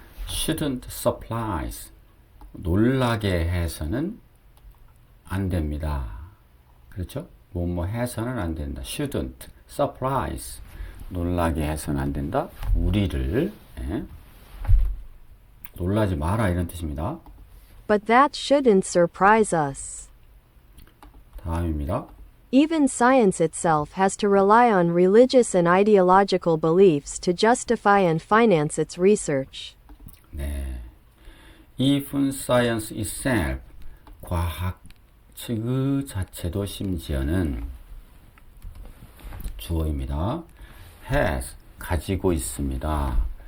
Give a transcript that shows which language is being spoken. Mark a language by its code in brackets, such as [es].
[en] shouldn't surprise [ko] 놀라게 해서는 안 됩니다. 그렇죠? 뭐뭐 해서는 안 된다. [en] shouldn't surprise [ko] 놀라게 해서는 안 된다. 우리를 놀라지 마라 이런 뜻입니다. [en] But that shouldn't surprise us. [ko] 다음입니다. [en] Even science itself has to rely on religious and ideological beliefs to justify and finance its research. [ko] 네. [en] Even science itself, [ko] 과학 그 자체도 심지어는 주어입니다. has, 가지고 있습니다.